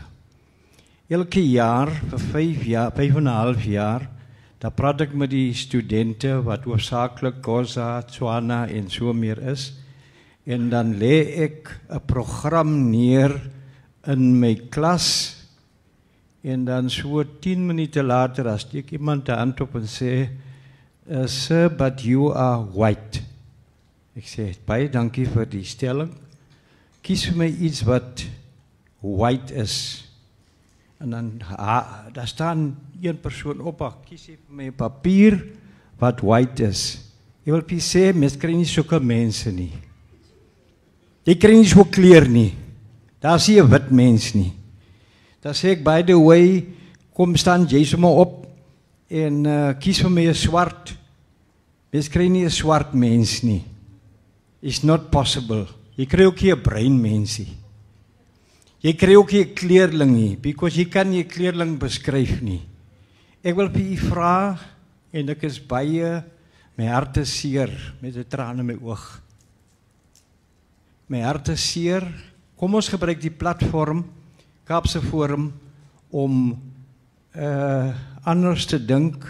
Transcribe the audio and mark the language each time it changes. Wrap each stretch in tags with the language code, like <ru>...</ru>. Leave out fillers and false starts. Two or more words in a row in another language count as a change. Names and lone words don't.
<af>Elke jaar, vir 5,5 jaar, dan praat ek met die studente wat hoofsaaklik Xhosa, Tswana en so meer is. En dan lê ek 'n program neer in my klas. En dan so 10 minute later, as steek iemand 'n hand op en sê,</af> <en>"Sir, but you are white."</en> <af>Ek sê, "Baie dankie vir die stelling. Kies vir my iets wat white is." En dan daar staan een persoon op, kies vir my 'n papier wat white is. Ek wil vir sê, mens kry nie sulke mense nie. Jy kry nie so kleur nie. Daar sien 'n wit mens nie. Dan sê ek,</af> <en>by the way,</en> <af>kom staan jy sommer op en kies vir my 'n swart. Mens kry nie 'n swart mens nie.</af> <en>It's not possible.</en> <af>Jy kry ook nie 'n bruin mens nie. Jy kry ook nie 'n kleerling nie, because jy kan nie 'n kleerling beskryf nie. Ek wil vir u vra, en ek is baie, my hart is seer, met 'n traan in my oog. My hart is seer, kom ons gebruik die platform, Kaapse Forum, om anders te dink.</af>